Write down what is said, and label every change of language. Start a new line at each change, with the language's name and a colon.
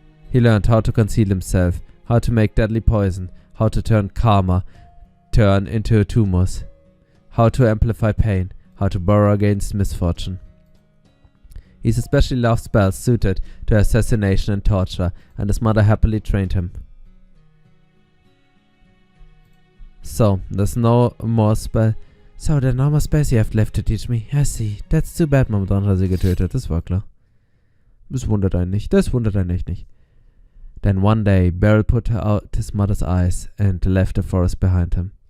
English: He learned how to conceal himself, how to make deadly poison, how to turn karma into tumors, how to amplify pain, how to borrow against misfortune. He especially loved spells suited to assassination and torture, and his mother happily trained him. So, there's no more spell. So, there are no more spells you have left to teach me. I see. That's too bad, Mom.
German: Dann hat sie getötet, das war klar. Das wundert einen nicht, nicht.
English: Then one day, Beryl put out his mother's eyes and left the forest behind him.